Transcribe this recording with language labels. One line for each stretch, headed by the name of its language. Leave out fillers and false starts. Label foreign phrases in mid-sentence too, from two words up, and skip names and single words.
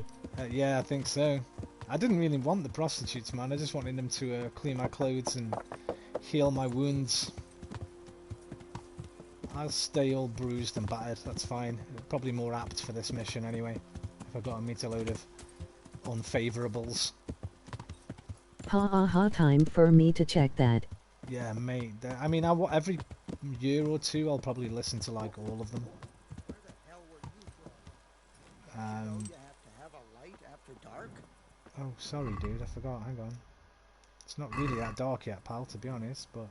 English: Yeah, I think so. I didn't really want the prostitutes, man. I just wanted them to clean my clothes and heal my wounds. I'll stay all bruised and battered, that's fine. Probably more apt for this mission anyway, if I've got to meet a load of unfavourables. Ha ha ha, time for me to check that. Yeah, mate. I mean, every year or two I'll probably listen to like all of them. Where the hell were you from? You have to have a light after dark? Oh, sorry dude, I forgot, hang on. It's not really that dark yet, pal, to be honest, but...